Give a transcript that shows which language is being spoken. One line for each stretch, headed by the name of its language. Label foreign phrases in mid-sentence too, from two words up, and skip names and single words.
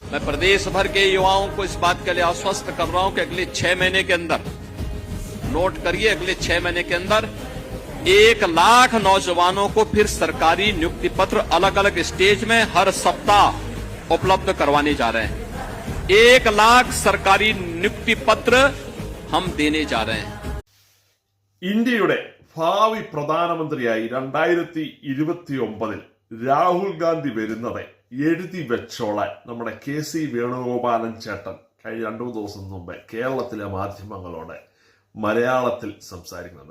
Hindi: मैं प्रदेश भर के युवाओं को इस बात के लिए आश्वस्त कर रहा हूं कि अगले 6 महीने के अंदर, नोट करिए, अगले 6 महीने के अंदर 1 लाख नौजवानों को फिर सरकारी नियुक्ति पत्र अलग अलग स्टेज में हर सप्ताह उपलब्ध करवाने जा रहे हैं। 1 लाख सरकारी नियुक्ति पत्र हम देने जा रहे हैं।
Malayalam: ഇന്ത്യയുടെ ഭാവി പ്രധാനമന്ത്രിയായി 2029 രാഹുൽ ഗാന്ധി വരുന്നത് എഴുതി വെച്ചോളാൻ നമ്മുടെ KC വേണുഗോപാലൻ ചേട്ടൻ കഴിഞ്ഞ 2 ദിവസം മുമ്പ് കേരളത്തിലെ മാധ്യമങ്ങളോട് മലയാളത്തിൽ സംസാരിക്കുന്നുണ്ട്.